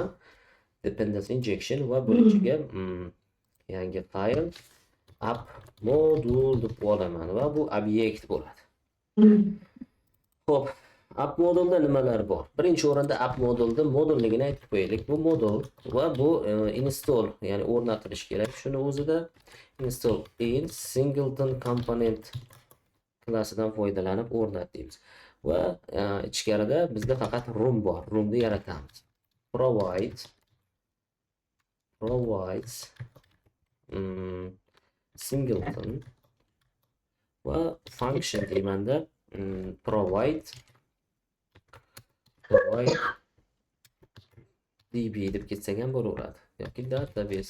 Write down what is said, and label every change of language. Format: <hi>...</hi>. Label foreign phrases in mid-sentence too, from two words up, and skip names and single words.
<en>Dependency injection</en> <uz>va bu ichiga yangi</uz> <en>file app module</en> <uz>deb olaman va bu obyekt bo'ladi. Xo'p,</uz> <en>app modulda</en> <uz>nimalar bor? Birinchi o'rinda</uz> <en>app modulda</en> <uz>modulligini aytib qo'yaylik. Bu modul va bu install, ya'ni o'rnatilish kerak. Shuni o'zida</uz> <en>install in singleton component</en> <uz>klassidan foydalanib o'rnatamiz. Va ichkarida bizda faqat room bor. Roomni yaratamiz.</uz> <en>Provides singleton</en> <uz>va function deymanda</uz> <en>provide db</en> <uz>deb ketsak ham bo'laveradi yoki database.</uz>